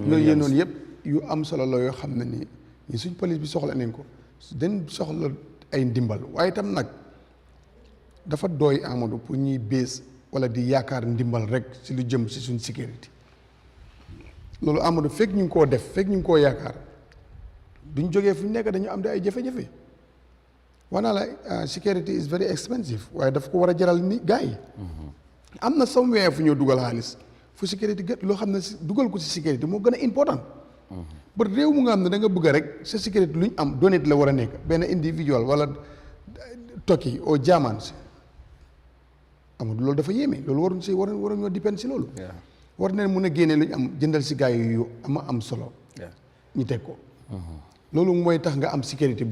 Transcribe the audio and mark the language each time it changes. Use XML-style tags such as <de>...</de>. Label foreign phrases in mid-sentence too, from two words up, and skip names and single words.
<wo>loolu yéen noonu yëpp yu am solo la yoo xam ne ni ñu suñ police bi soxla nañ ko dañ soxla ay ndimbal waaye itam nag dafa doy Amadou pour ñuy bées wala di yaakaar ndimbal rek si lu jëm si suñ sécurité loolu Amadou fekk ñu ngi koo def fekk ñu ngi koo yaakaar duñ jógee fu ñu nekk dañu am di ay jafe-jafe wax naa la</wo> <en>security is very</en> <wo>expensive waaye daf ko war a jaral ni gars yi am na somewhere fu ñoo dugal xaalis fu sécurité gët loo xam ne dugal ko si sécurité moo gën a important ba réew mu nga xam ne da nga bëgg rek sa sécurité lu ñu am donate la war a nekk benn individual wala tokki oo jaamaan si Amadou loolu dafa yéeme loolu waruñ si waruñoo dépend si loolu war nañ mun a génne lu ñu am jëndal si gars yu am solo ñu teg ko loolu mooy tax nga am sécurité bu</wo>